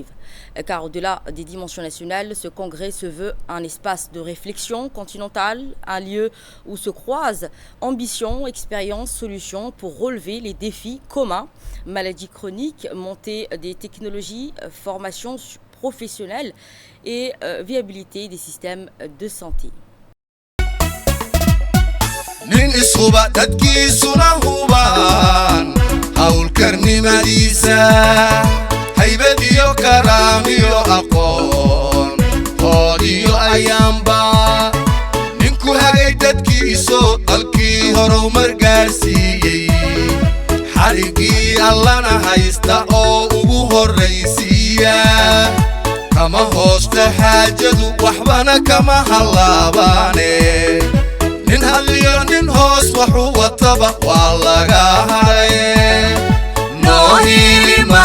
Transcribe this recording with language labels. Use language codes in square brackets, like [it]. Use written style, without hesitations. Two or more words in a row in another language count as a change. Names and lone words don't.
[fr] Car au-delà des dimensions nationales, ce congrès se veut un espace de réflexion continentale, un lieu où se croisent ambition, expérience, solutions pour relever les défis communs: maladies chroniques, montée des technologies, formation professionnelle et viabilité des systèmes de santé. [so] nin ishuba dadkiisuna hubaan hawlkarnimadiisa haybad iyo karaamiyo aqoon hood iyo ayaanba ninku hagay dadkiiso dalkii horumar gaarsiiyey xarigii allana haysta oo ugu horraysiiya kama hoosta xaajadu waxbana kama hallaabaane nin halliyo nin hoos waxu wataba waa laga haray noo hili